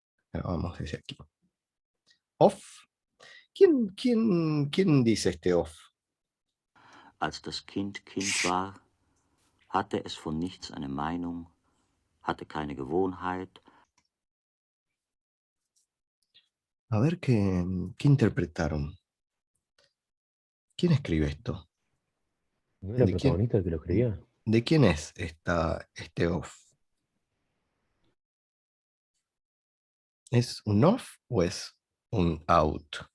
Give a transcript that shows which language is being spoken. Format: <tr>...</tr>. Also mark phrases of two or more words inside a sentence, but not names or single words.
<es>Vamos desde aquí. Off. ¿Quién dice este off?</es> <de>Als das Kind Kind war, hatte es von nichts eine Meinung, hatte keine Gewohnheit.</de> <es>A ver qué interpretaron. ¿Quién escribe esto? ¿No era el ¿De quién, protagonista el que lo escribía? de quién es este off? ¿Es un off o es un out?</es>